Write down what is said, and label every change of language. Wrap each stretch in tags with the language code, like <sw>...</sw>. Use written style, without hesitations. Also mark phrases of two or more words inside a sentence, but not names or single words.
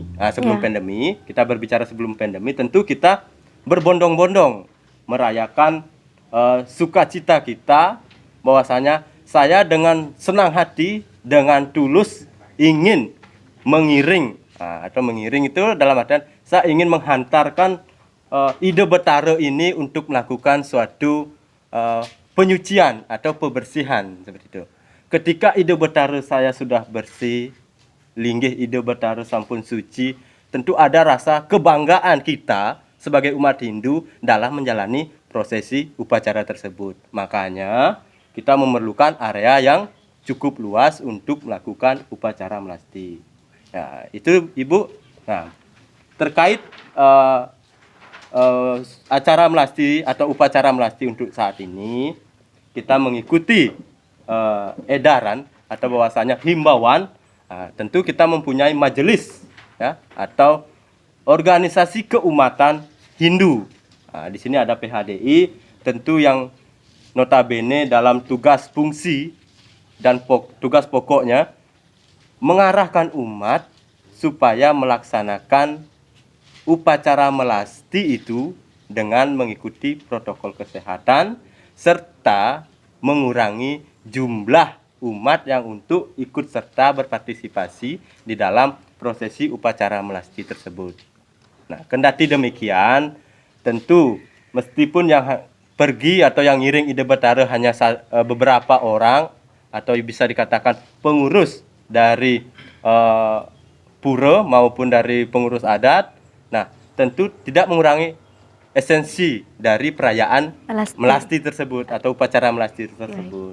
<id>Pandemi, kita berbicara sebelum pandemi, tentu kita berbondong-bondong merayakan sukacita kita bahwasanya saya dengan senang hati, dengan tulus ingin mengiring atau mengiring itu dalam artian saya ingin menghantarkan ide Betara ini untuk melakukan suatu penyucian atau pembersihan seperti itu. Ketika ide Betara saya sudah bersih,</id> <ban>linggih ide Betara sampun suci,</ban> <id>tentu ada rasa kebanggaan kita sebagai umat Hindu dalam menjalani prosesi upacara tersebut. Makanya kita memerlukan area yang cukup luas untuk melakukan upacara melasti. Nah, itu Ibu. Nah, terkait acara melasti atau upacara melasti untuk saat ini, kita mengikuti edaran atau bahwasanya himbauan. Tentu kita mempunyai majelis, ya, atau organisasi keumatan Hindu. Di sini ada PHDI, tentu yang notabene dalam tugas fungsi dan tugas pokoknya mengarahkan umat supaya melaksanakan upacara melasti itu dengan mengikuti protokol kesehatan serta mengurangi jumlah umat yang untuk ikut serta berpartisipasi di dalam prosesi upacara melasti tersebut. Nah, kendati demikian, tentu meskipun yang pergi atau yang ngiring Ide Betara hanya beberapa orang atau bisa dikatakan pengurus dari pura maupun dari pengurus adat, nah tentu tidak mengurangi esensi dari perayaan melasti tersebut atau upacara melasti tersebut.</id>